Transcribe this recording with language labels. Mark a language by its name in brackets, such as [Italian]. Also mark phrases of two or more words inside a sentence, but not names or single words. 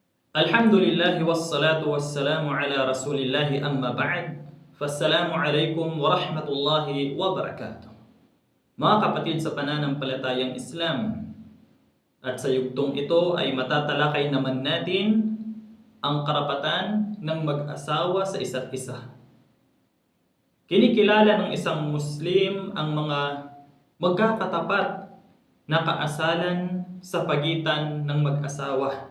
[Arabic] الحمد لله والصلاة والسلام على رسول الله أما بعد. فالسلام عليكم ورحمة الله وبركاته. [Filipino] Mga kapatid sa pananampalatayang Islam, at sa yugtong ito ay matatalakay naman natin ang karapatan ng mag-asawa sa isa't isa. Kinikilala ng isang Muslim ang mga magkakatapat na kaasalan sa pagitan ng mag-asawa.